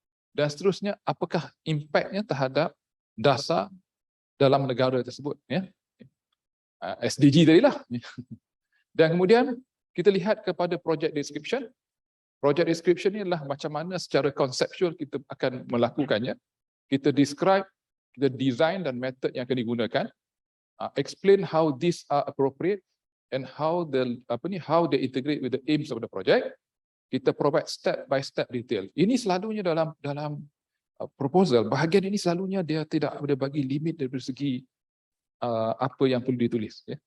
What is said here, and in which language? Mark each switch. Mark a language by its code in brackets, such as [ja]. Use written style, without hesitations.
[ms] Dan seterusnya, apakah impaknya terhadap dasar dalam negara tersebut? SDG tadilah. Dan kemudian kita lihat kepada project description. Project description ni adalah macam mana secara konseptual kita akan melakukannya. Kita describe, kita design dan method yang akan digunakan. [en] Explain how these are appropriate and how they integrate with the aims of the project. [ms] Kita [en] provide step by step detail. [ms] Ini selalunya dalam proposal, bahagian ini selalunya dia tidak ada bagi limit dari segi apa yang perlu ditulis.